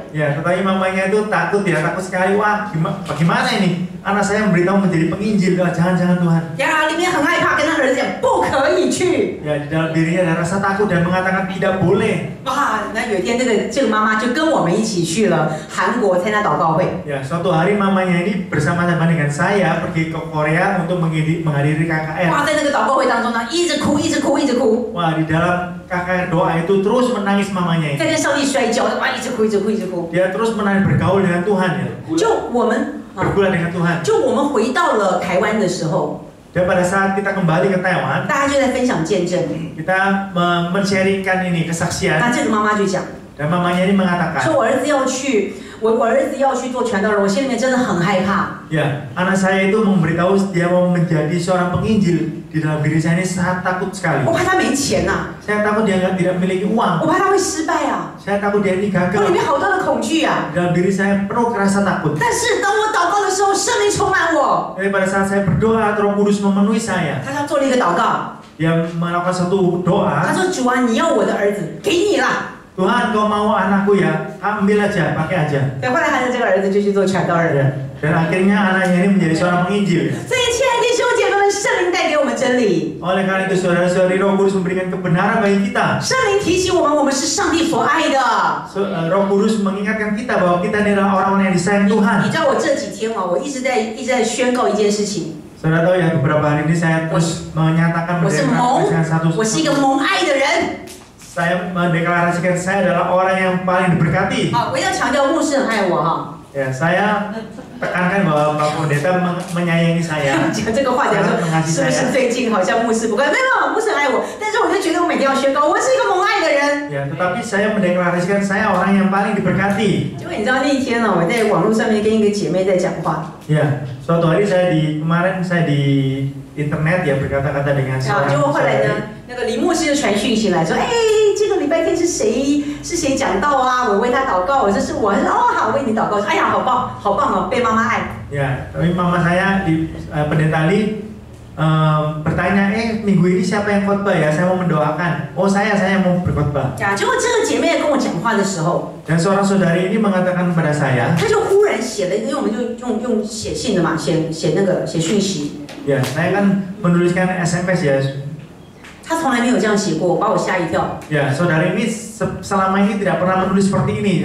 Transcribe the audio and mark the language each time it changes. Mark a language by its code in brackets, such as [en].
[id] Ya, tetapi mamanya itu takut ya, takut sekali. Wah, bagaimana ini? Anak saya memberitahu menjadi penginjil. Jangan-jangan Tuhan. [zh] 呀，里面很害怕，跟他儿子讲不可以去。 [id] Ya, di dalam dirinya ada rasa takut dan mengatakan tidak boleh. [zh] 哇，那有一天这个妈妈就跟我们一起去了韩国参加祷告会。 [id] Ya, suatu hari mamanya ini bersama-sama dengan saya pergi ke Korea untuk menghadiri KKR. [zh] 哇，在那个祷告会当中呢，一直哭，一直哭，一直哭。 [id] Wah, di dalam KKR doa itu terus menangis mamanya [zh] 在 [id] ini. [zh] 跟上帝摔跤，哇，一直哭，一直哭，一直哭。 [id] Dia terus menangis bergaul dengan Tuhan ya. [zh] 就我们， [id] Bergula dengan Tuhan. [zh] 就我们回到了台湾的时候， [id] Dan pada saat kita kembali ke Taiwan, [zh] 大家就在分享见证。 [id] kita men-sharingkan ini kesaksian. [zh] 那这个妈妈就讲， [id] Dan mamanya ini mengatakan, [zh] 说我儿子要去，我儿子要去做传道人，我心里面真的很害怕。 [id] ya, anak saya itu memberitahu dia mau menjadi seorang penginjil. Di dalam diri saya ini sangat takut sekali. [zh] 我怕他没钱呐、 [id] Saya takut dia tidak memiliki [zh] 我 [id] uang. [zh] 怕他会失败啊， [id] Saya takut dia ini gagal. [zh] 面好多的恐惧啊。 [id] Di dalam diri saya penuh rasa takut. [zh] 但是当我祷告的时候，圣灵充满我， [id] Tapi pada saat saya berdoa, Roh Kudus memenuhi saya. [zh] 他做了一个祷告， [id] Dia melakukan satu [zh] 他说：“主啊，你要我的儿子，给你啦。 [id] Tuhan, kau mau anakku ya? Ambil aja, pakai aja. ” [zh] 对，后来他的这个儿子就去做传道人。 [id] Ya. Dan akhirnya anaknya ini menjadi seorang penginjil. [zh] 所以，亲爱的弟兄姐妹们，圣灵带给我们真理， [id] Oleh karena itu saudara-saudari, Roh Kudus memberikan kebenaran bagi kita. [zh] 圣灵提醒我们，我们是上帝所爱的。 [id] Roh Kudus mengingatkan kita bahwa kita adalah orang-orang yang disayang [zh] 你 [id] Tuhan. [zh] 知道我这几天啊，我一直在宣告一件事情， [id] Saudara tahu ya, beberapa hari ini saya terus menyatakan [zh] 我是蒙 [id] mendeklarasikan satu. [zh] 我是一个蒙爱的人。 [id] Saya mendeklarasikan saya adalah orang yang paling diberkati. [zh] 好，我要强调牧师很爱我哈。 [id] Ya, saya tekankan bahwa Pak Pendeta menyayangi saya. [zh] 讲这个话讲说，是不是最近好像牧师不关？没有，牧师很爱我，但是我就觉得我每天要宣告，我是一个蒙爱的人。 [id] Ya, tetapi saya mendeklarasikan saya orang yang paling diberkati. [zh] 结果你知道那一天呢，我在网络上面跟一个姐妹在讲话， [id] Ya, suatu hari kemarin saya di internet ya berkata-kata dengan [zh] 啊， [id] seorang [zh] 结果后来 [id] saudari. [zh] 呢，那个林牧师就传讯息来说，哎，这个礼拜天是谁讲道啊？我为他祷告，我说是我，哦好，为你祷告，哎呀，好棒，好棒哦，被妈妈爱。 [id] Ya, tapi mama saya di pendeta Lee bertanya, minggu ini siapa yang khotbah ya? Saya mau mendoakan. Oh saya mau berkhotbah. [zh] 呀，结果这个姐妹跟我讲话的时候， [id] Dan seorang saudari ini mengatakan kepada saya, [zh] 她就忽然写了，因为我们就用写信的嘛，写讯息。 [id] ya saya kan menuliskan SMS ya. [zh] 她从来没有这样写过，把我吓一跳。 [id] Ya, saudari ini selama ini tidak pernah menulis seperti ini.